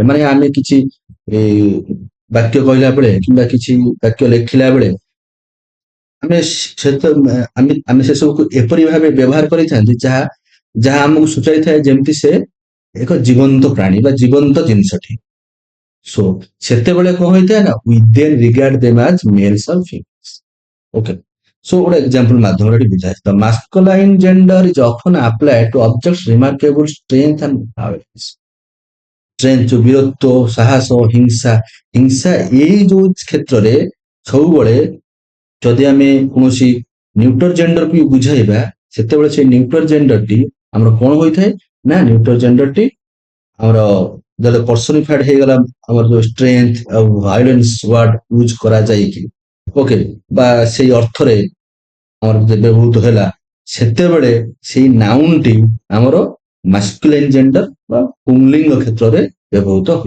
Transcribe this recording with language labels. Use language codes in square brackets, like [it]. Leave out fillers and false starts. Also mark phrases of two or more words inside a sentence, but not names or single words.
[or] ମାନେ ଆମେ କିଛି ବାକ୍ୟ କହିଲା ବେଳେ କିମ୍ବା କିଛି ବାକ୍ୟ ଲେଖିଲା ବେଳେ ଆମେ ଆମେ ସେ ସବୁକୁ ଏପରି ଭାବେ ବ୍ୟବହାର କରିଥାନ୍ତି ଯାହା ଯାହା ଆମକୁ ସୂଚାଇଥାଏ ଯେମିତି ସେ ଏକ ଜୀବନ୍ତ ପ୍ରାଣୀ ବା ଜୀବନ୍ତ ଜିନିଷଟି। ସୋ ସେତେବେଳେ କଣ ହେଇଥାଏ ନା [en] we then regard them as males or females। okay, so [or] ଗୋଟେ ଏକ୍ସାମ୍ପଲ ମାଧ୍ୟମରେ ଏଠି ବୁଝାଏ। [en] The masculine gender is often applied to objects remarkable strength and awareness। [or] ଷ୍ଟ୍ରେନ୍ଥ ଯୋଉ ବୀରତ୍ୱ, ସାହସ, ହିଂସା, ହିଂସା ଏଇ ଯୋଉ କ୍ଷେତ୍ରରେ ସବୁବେଳେ ଯଦି ଆମେ କୌଣସି ନ୍ୟୁଟର ଜେଣ୍ଡରକୁ ବୁଝାଇବା, ସେତେବେଳେ ସେଇ [en] neuter genderଟି [or] ଆମର କଣ ହୋଇଥାଏ ନା [en] neuter genderଟି [or] ଆମର ଯେତେବେଳେ ପର୍ସନିଫାଏଡ ହେଇଗଲା, ଆମର ଯୋଉ ଷ୍ଟ୍ରେନ୍ଥ ଆଉ [en] violence word use [or] କରାଯାଇକି, ଓକେ, ବା ସେଇ ଅର୍ଥରେ ଆମର ବ୍ୟବହୃତ ହେଲା, ସେତେବେଳେ ସେଇ ନାଉନଟି ଆମର [en] masculine gender [or] ବା ପୁଂଲିଙ୍ଗ କ୍ଷେତ୍ରରେ ବ୍ୟବହୃତ ହୁଏ।